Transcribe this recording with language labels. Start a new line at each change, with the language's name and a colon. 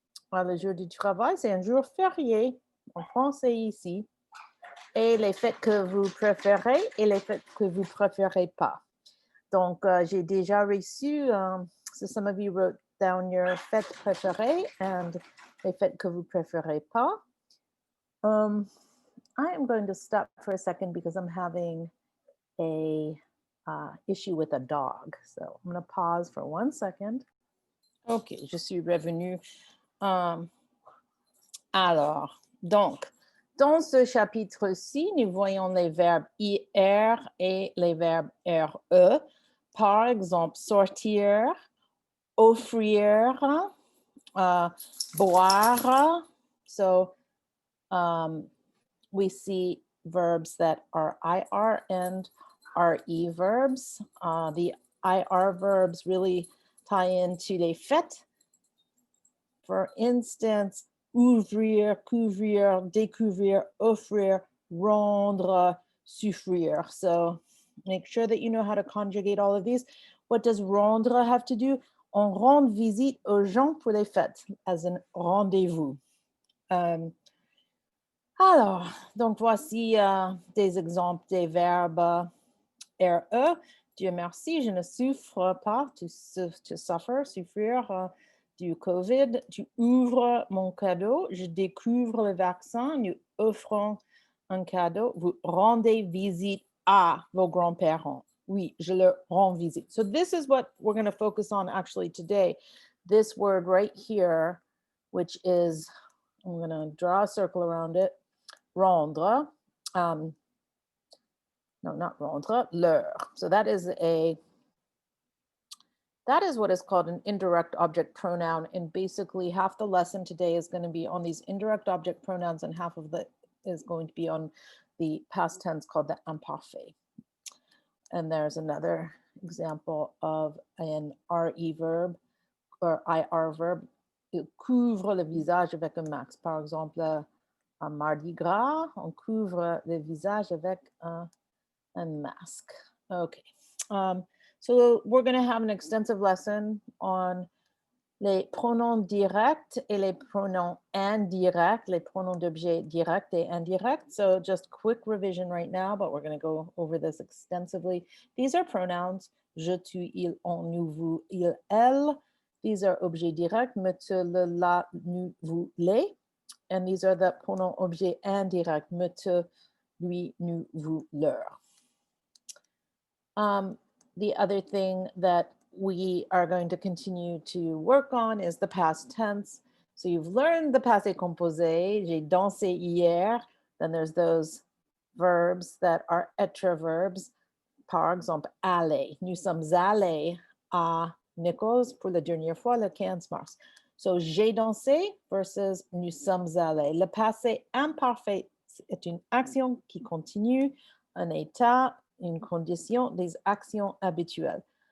French: Le jour du travail, c'est un jour férié en France et ici. Et les fêtes que vous préférez et les fêtes que vous ne préférez pas. Donc, j'ai déjà reçu,
English: so some of you wrote down your
French: fêtes préférées and les fêtes que vous préférez pas.
English: I am going to stop for a second because I'm having a issue with a dog. So I'm going to pause for 1 second.
French: OK, je suis revenue. Alors, donc, dans ce chapitre-ci, nous voyons les verbes IR et les verbes RE. Par exemple, sortir, offrir, boire.
English: So we see verbs that are IR and RE verbs. The IR verbs really tie into les fêtes. For instance, ouvrir, couvrir, découvrir, offrir, rendre, souffrir. So make sure that you know how to conjugate all of these. What does rendre have to do?
French: On rend visite aux gens pour les fêtes, as in rendez-vous. Alors, donc voici des exemples des verbes RE. Dieu merci, je ne souffre pas, tu suffers, souffrir du COVID. Tu ouvres mon cadeau, je découvre le vaccin, nous offrons un cadeau. Vous rendez visite à vos grands-parents. Oui, je leur rends visite.
English: So this is what we're going to focus on actually today. This word right here, which is, I'm going to draw a circle around it, rendre. No, not rendre, leur. So that is what is called an indirect object pronoun. And basically half the lesson today is going to be on these indirect object pronouns and half of it is going to be on the past tense called the imparfait. And there's another example of an RE verb or IR verb.
French: Il couvre le visage avec un masque. Par exemple, un Mardi Gras, on couvre le visage avec un mask.
English: Okay. So we're going to have an extensive lesson on
French: les pronoms directs et les pronoms indirects, les pronoms d'objet direct et indirect.
English: So just quick revision right now, but we're going to go over this extensively. These are pronouns, je, tu, il, on, nous, vous, il, elle. These are objets directs, me, te, le, la, nous, vous, les. And these are the pronoms objets indirects, me, te, lui, nous, vous, leur. The other thing that we are going to continue to work on is the past tense. So you've learned the passé composé,
French: j'ai dansé hier.
English: Then there's those verbs that are être verbs.
French: Par exemple, aller. Nous sommes allés à Nichols pour la dernière fois le 15 mars. So j'ai dansé versus nous sommes allés. Le passé imparfait est une action qui continue, un état, une condition, des actions habituelles.